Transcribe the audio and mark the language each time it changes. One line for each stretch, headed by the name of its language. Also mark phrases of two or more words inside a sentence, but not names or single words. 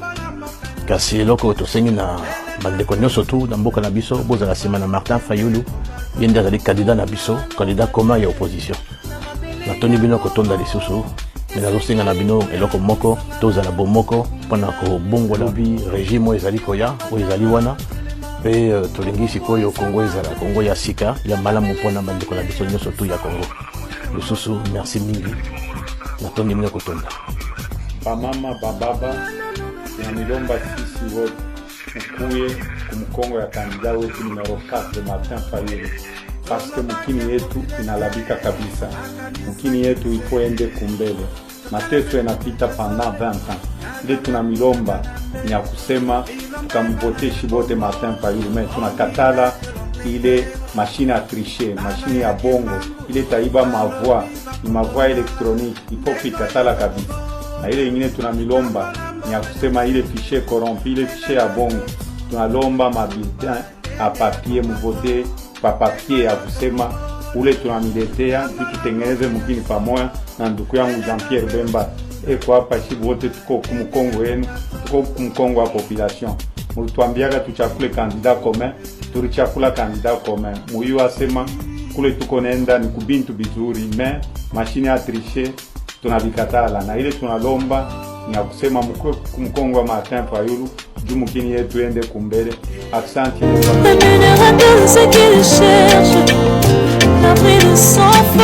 Lingala: kasi eloko tosengi na bandeko nyonso tu na mboka na biso bozala nsima na Martin Fayulu ye nde azali candidat na biso
French: candidat commun
Lingala: ya opposition natoni bino kotonda lisusu me nazosenga na bino eloko moko tozala bomoko mpona kobongola bi régime oyo ezali koya oyo ezali wana mpe tolingi sikoyo kongo ezala kongo ya sika ya malamu mpona bandeko na biso nyonso tu ya kongo lisusu merci mingi natoni bino kotonda
Swahili: bamama bababa ya milomba sisi wote mkuye kumkongo ya kandida wetu numero 4 Martin Fayulu
French: parce que
Swahili: mkini yetu inalabika kabisa. Mkini yetu ipo ende kumbele. Mateso yanapita
French: pendant 20 ans.
Swahili: Nde tuna milomba ni ya kusema tukamvote shibote Martin Fayulu, mais tunakatala ile
French: machine à tricher,
Swahili: machine ya bongo, ile taiba mavoix, ni mavoix électronique, ipo kuikatala kabisa. Na ile ingine tuna milomba ni ya kusema ile
French: fichier corrompu,
Swahili: ile fichier ya bongo. Tunalomba
French: mabulletin a papier
Swahili: mvote pa papier ya kusema ule tunamiletea tutengeneze mkini pamoja na ndugu yangu Jean-Pierre Bemba eko hapa shibu wote tuko kumkongo yenu, tuko kumkongo wa population. Mulituambiaga tuchakule
French: candidat commun,
Swahili: tulichakula
French: candidat commun.
Swahili: Muyu asema kule tuko nenda ni kubintu bizuri, mais machine ya tricher tunabikatala. Na ile tunalomba ni ya kusema mkwe kumkongo wa Martin Fayulu juu mkini yetu ende kumbele. Asante.
French: Ce qu'il cherche, la prise de sang.